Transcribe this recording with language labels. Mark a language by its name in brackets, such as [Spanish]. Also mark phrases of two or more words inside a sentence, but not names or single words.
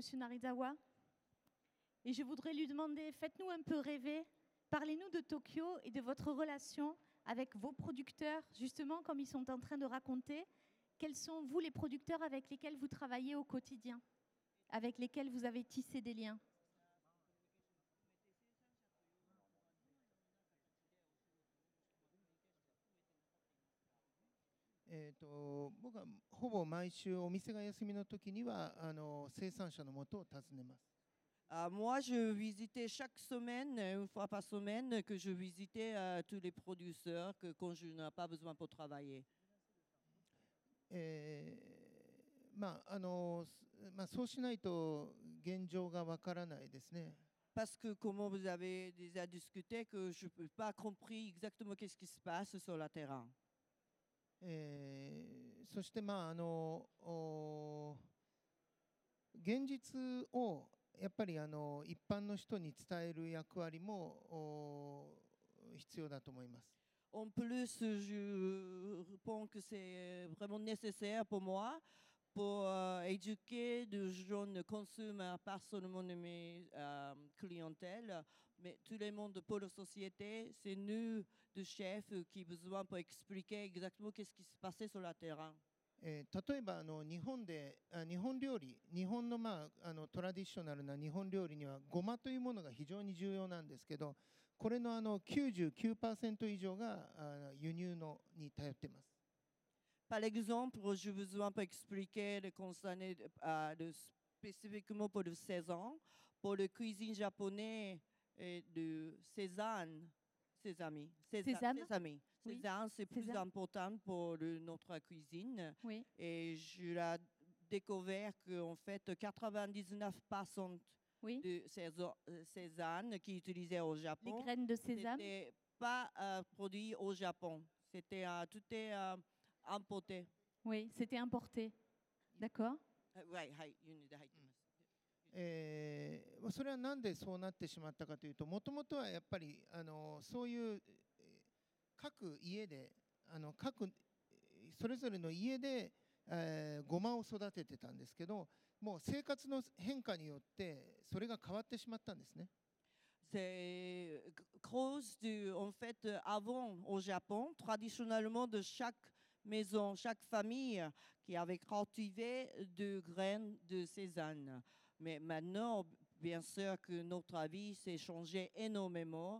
[French] Narizawa et je voudrais lui demander, faites-nous un peu rêver, parlez-nous de Tokyo et de votre relation avec vos producteurs, justement, comme ils sont en train de raconter. Quels sont, vous, les producteurs avec lesquels vous travaillez au quotidien, avec lesquels vous avez tissé des liens? [Japanese] 僕はほぼ毎週お店が休みの時には生産者のもとを訪ねます。 [French] Moi, je visitais chaque semaine, une fois par semaine, que je visitais tous les producteurs quand je n'ai pas besoin pour travailler. [Japanese] そうしないと現状がわからないですね。 [French] Parce que, comme vous avez déjà discuté, que je n'ai pas compris exactement qu'est-ce qui se passe sur le terrain. [Japanese] そして現実をやっぱり一般の人に伝える役割も必要だと思います。 [French] En plus, je pense que c'est vraiment nécessaire pour moi pour éduquer de jeunes consommateurs, pas seulement de mes clientèles, mais tout le monde pour la société. C'est nous, de chefs, qui avons besoin pour expliquer exactement qu'est-ce qui se passait sur le terrain. [Japanese] 例えば日本料理、日本のトラディショナルな日本料理にはごまというものが非常に重要なんですけど、これの99% 以上が輸入に頼っています。 [French] Par exemple, j'ai besoin pour expliquer le concerné spécifiquement pour la saison. pour la cuisine japonaise et de sésame. Sésame. Sésame. Oui. Sésame, c'est plus Sésame. important pour notre cuisine. Oui. Et je l'ai découvert qu'en fait, 99% Oui. de sésame qui utilisait au Les Japon, graines de sésame. n'était pas produit au Japon. Tout est importé. Oui, c'était importé. D'accord. [Japanese] はいはい、輸入で入ってます。それはなんでそうなってしまったかというと、もともとはやっぱりそういう各家でそれぞれの家で、ごまを育ててたんですけど、もう生活の変化によってそれが変わってしまったんですね。 [French] C'est cause du, en fait, avant au Japon, traditionnellement de chaque maison, chaque famille qui avait cultivé de graines de sésame. Mais maintenant, bien sûr que notre vie s'est changé énormément.